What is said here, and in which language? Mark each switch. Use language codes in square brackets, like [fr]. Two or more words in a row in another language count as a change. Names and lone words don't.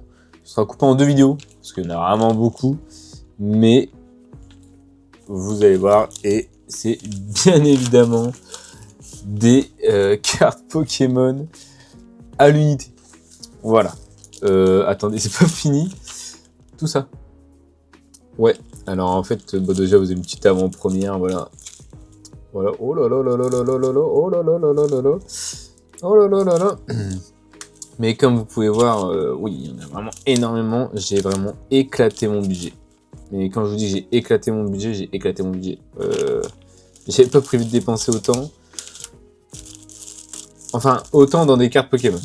[fr] Ce sera coupé en 2 vidéos, parce qu'il y en a vraiment beaucoup, mais vous allez voir, et c'est bien évidemment des cartes Pokémon à l'unité. Voilà. Attendez, c'est pas fini. Tout ça. Ouais. Alors en fait, déjà vous avez une petite avant-première, voilà. Voilà. Oh là là là là là là là là. Oh là là là là là là. Oh là là là là. Mais comme vous pouvez voir, oui, il y en a vraiment énormément. J'ai vraiment éclaté mon budget. Mais quand je vous dis j'ai éclaté mon budget, j'ai éclaté mon budget. J'avais pas prévu de dépenser autant. Enfin, autant dans des cartes Pokémon.